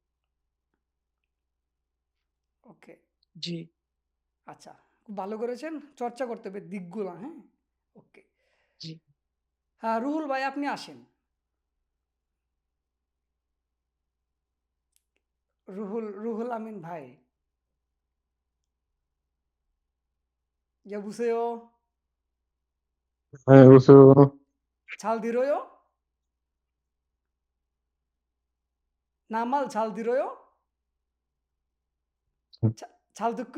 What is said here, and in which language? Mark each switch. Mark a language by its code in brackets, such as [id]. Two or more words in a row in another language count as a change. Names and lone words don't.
[bn] ওকে। জি। আচ্ছা। খুব ভালো করেছেন। চর্চা করতে হবে দিকগুলা, হ্যাঁ? ওকে। জি। রুহুল ভাই আপনি আসেন। রুহুল আমিন ভাই। [ko] 여보세요? 네, 여보세요. 잘 들어요? 나 말 잘 들어요? 잘 듣고